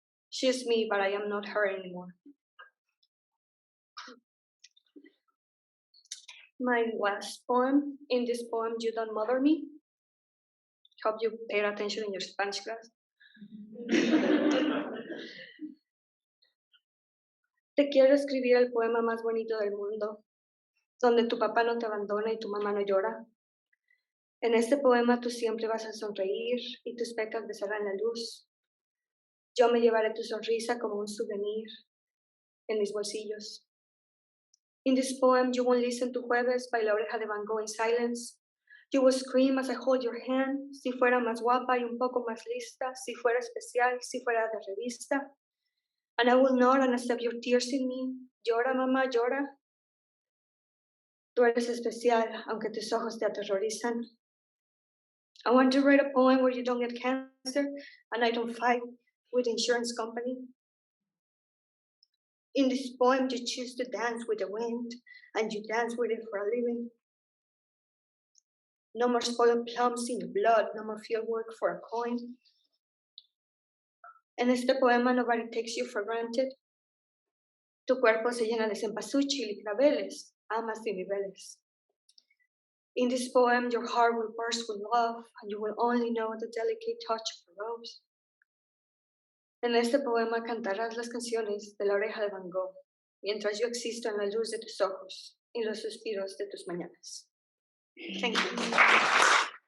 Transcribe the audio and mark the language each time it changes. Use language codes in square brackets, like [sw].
[en] She is me, but I am not her anymore. My last poem. In this poem, You Don't Mother Me. Hope you paid attention in your Spanish class. [es] Te quiero escribir el poema más bonito del mundo, donde tu papá no te abandona y tu mamá no llora. En este poema tú siempre vas a sonreír y tus pecas besarán la luz. Yo me llevaré tu sonrisa como un souvenir en mis bolsillos. [en] In this poem, you will listen to Jueves by La Oreja de Van Gogh in silence. You will scream as I hold your hand, [es] si fuera más guapa y un poco más lista, si fuera especial, si fuera de revista. [en] And I will nod and accept your tears in me. [es] Llora, mamá, llora. Tú eres especial, aunque tus ojos te aterrorizan. [en] I want to write a poem where you don't get cancer and I don't fight with the insurance company. In this poem, you choose to dance with the wind and you dance with it for a living. No more spoiled plums in your blood, no more field work for a coin. [es] En este poema, [en] nobody takes you for granted. [es] Tu cuerpo se llena de cempasúchil y claveles, amas y niveles. [en] In this poem, your heart will burst with love and you will only know the delicate touch of a rose. [es] En este poema cantarás las canciones de La Oreja de Van Gogh, mientras yo existo en la luz de tus ojos y los suspiros de tus mañanas. [en] Thank you.